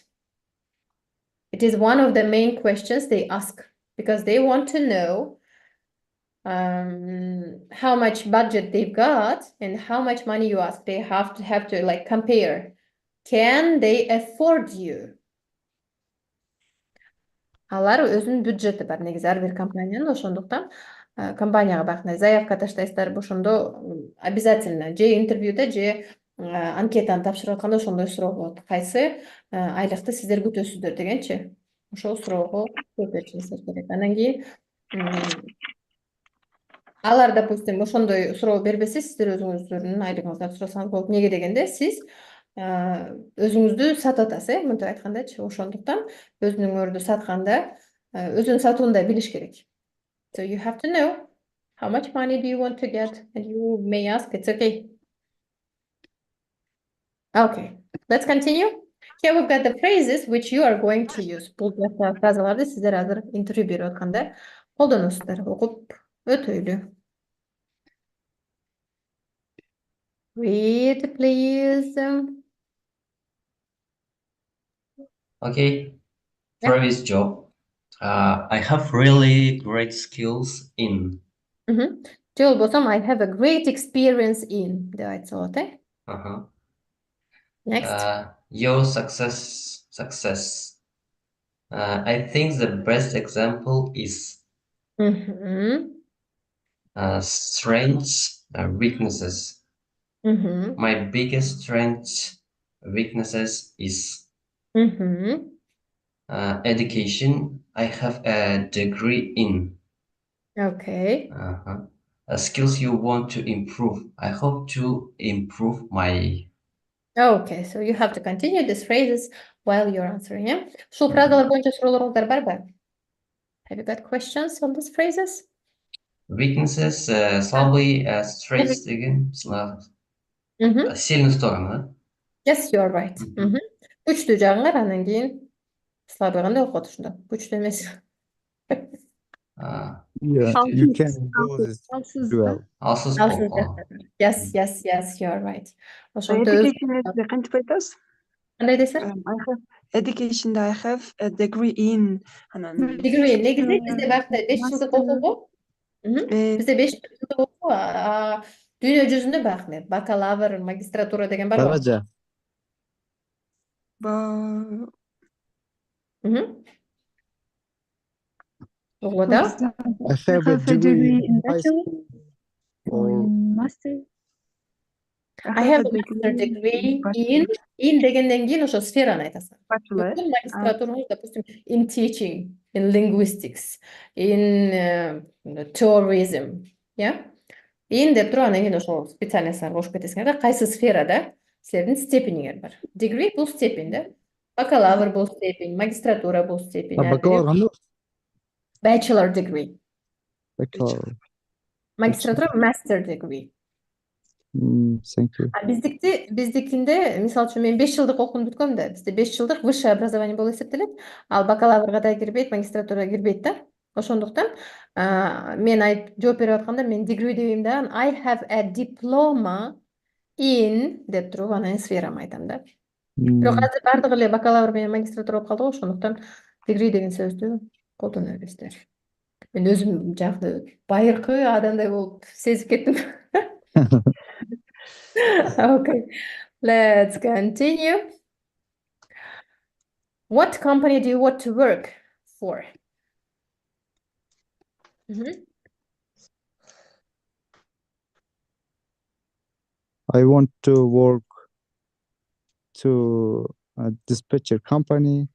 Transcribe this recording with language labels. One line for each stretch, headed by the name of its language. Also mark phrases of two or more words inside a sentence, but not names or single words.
English: It is one of the main questions they ask because they want to know how much budget they've got and how much money you ask. They have to like compare. Can they afford you?
Kyrgyz: Алар өзүнүн бюджети бар негизи ар бир компаниянын, ошондуктан компанияга баягындай заявка таштайсыздар, ошондо обязательно же интервьюда же анкетаны тапшырып атканда ошондой суроо болот. Кайсы айлыкты сиздер күтөсүздөр дегенчи. Ошол суроого жооп беришиңиздер керек. Анан кийин алар, допустим, ошондой суроо бербесе, сиздер өзүңүздөрдүн айлыгыңызды сурасаңыз болот. Неге дегенде, сиз өзүңүздү сатып атасыз, мынтип айткандачы. Ошондуктан өзүңөрдү сатканда өзүнүн сатууну да билиш керек.
English: So you have to know how much money do you want to get, and you may ask, it's okay. Okay, let's continue. Here we've got the phrases which you are going to use.
Kyrgyz: Бул фразаларды сиздер азыр интервью берип атканда колдоносуздар. Окуп өтөйлү.
English: Read, please. Okay, Yeah. previous job. I have really great skills in.
Kyrgyz: Же болбосо
English: I have a great experience in
Kyrgyz: деп айтса болот, э?
English: Next. Your success. I think the best example is strengths, weaknesses. My biggest strength, weaknesses is education. I have a degree in. Okay. Skills you want to improve. I hope to improve my. Okay, so you have to continue these phrases while you're answering, yeah?
Kyrgyz: Ушул фразалар боюнча суроолоруңуздар барбы?
English: Have you got questions on these phrases? Weaknesses, слабый, strengths деген,
Russian: сильный стороны.
English: Yes, you're right.
Kyrgyz: Күчтүү жагын кара, анан кийин слабый кандай окуп ошондо. Күчтүү эмес.
English: Yeah, you can do this well.
Kyrgyz: Алсыз Алсыз болуп.
English: Yes, you're right.
Kyrgyz: Ошондо Education'da кантип айтасыз? кандай дейсиз?
English: Education'da I have a degree in. Degree,
Kyrgyz: негизи бизде башта 5 жылдык окугу. Бизде 5 жылдык окуу, дүйнө жүзүндө бакны, бакалавр, магистратура деген бар го. Даража.
English: What For else? example, I have a degree in high bachelor school or or in master. I have a master degree in
Kyrgyz: дегенден кийин ошо сфераны айтасың.
English: Bachelor.
Kyrgyz: Магистратураңыз, допустим,
English: in teaching, in linguistics, in tourism, yeah?
Kyrgyz: In деп туруп анан кийин ошо специальностьтарга кошуп кетесиңер. Кайсы сферада силердин степениңер бар. Degree бул степень да. Бакалавр бул степень, магистратура бул степень. бакалавр кандай?
English: Bachelor degree. Bachelor.
Kyrgyz: Магистратура
English: master degree. Thank you.
Kyrgyz: Биздикинде, мисалы үчүн, мен 5 жылдык окууну бүткөм да. Бизде 5 жылдык высшее образование болуп эсептелет. Ал бакалаврга да кирбейт, магистратурага кирбейт да. Ошондуктан мен жооп берип атканда мен degree дебейм да.
English: I have a diploma in
Kyrgyz: деп туруп анан сферамды айтам да. Бирок азыр бардыгы эле бакалавр менен магистратура болуп калды го, ошондуктан degree деген сөздү колдоно бересиздер. Мен өзүм жакты байыркы адамдай болуп сезип кеттим.
English: Okay, let's continue. What company do you want to work for? I want to work to a dispatcher company.